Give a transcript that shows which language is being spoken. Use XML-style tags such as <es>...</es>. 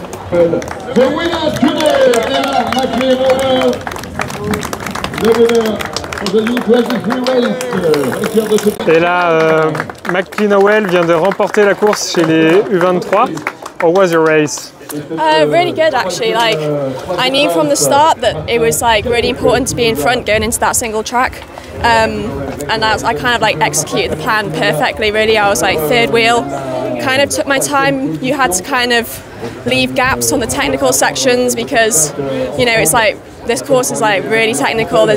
<en>The winner today, Emma McLean, the winner of the U23 race.</en> <fr>Et là, McLean vient de remporter la course chez les U23.</fr> <en>How was your race? Really good actually. Like I knew from the start that it was like really important to be in front going into that single track. And I kind of like executed the plan perfectly really. I was like third wheel, kind of took my time. You had to kind of leave gaps on the technical sections because, you know, it's like this course is like really technical.</en>